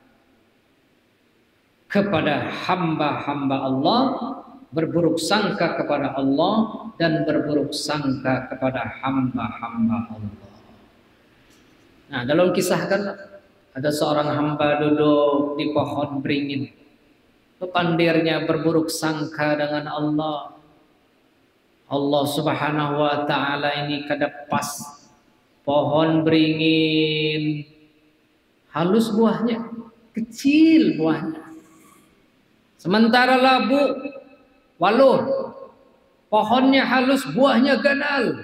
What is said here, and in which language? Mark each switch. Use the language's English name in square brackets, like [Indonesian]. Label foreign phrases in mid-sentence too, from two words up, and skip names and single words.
[Indonesian] kepada hamba-hamba Allah, berburuk sangka kepada Allah, dan berburuk sangka kepada hamba-hamba Allah. Nah, dalam kisah kan ada seorang hamba duduk di pohon beringin. Pandirnya berburuk sangka dengan Allah. [Arabic] Allah Subhanahu wa ta'ala [Banjar] ini kada pas pohon beringin, halus buahnya, kecil buahnya. Sementara labu waluh, pohonnya halus, buahnya ganal.